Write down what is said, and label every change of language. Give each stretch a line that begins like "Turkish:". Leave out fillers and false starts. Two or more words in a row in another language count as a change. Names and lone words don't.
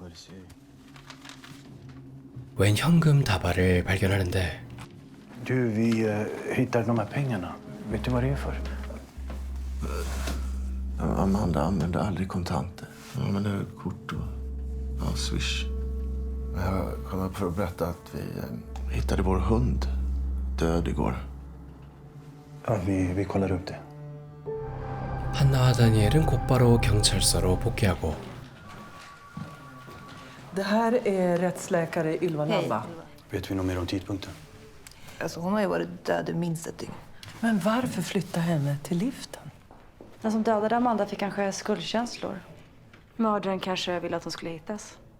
Korean: 웬 현금 다발을 발견하는데
Swedish: Du, vi hittade de här pengarna. Vet du vad det är för? Amanda använde aldrig kontanter. Hon använde kort och Swish. Jag kom upp för att berätta att vi hittade vår hund död igår. Ja, vi kollar upp det.
Korean: 한나와 다니엘은 곧바로 경찰서로 복귀하고
Swedish: Det här är rättsläkare Ylva Nalla. Vet vi något mer om tidpunkten? Alltså, hon har ju varit död i minst ett dygn. Men varför flytta henne till liften? Den som dödade Amanda fick kanske skuldkänslor. Mördaren kanske ville att hon skulle hittas.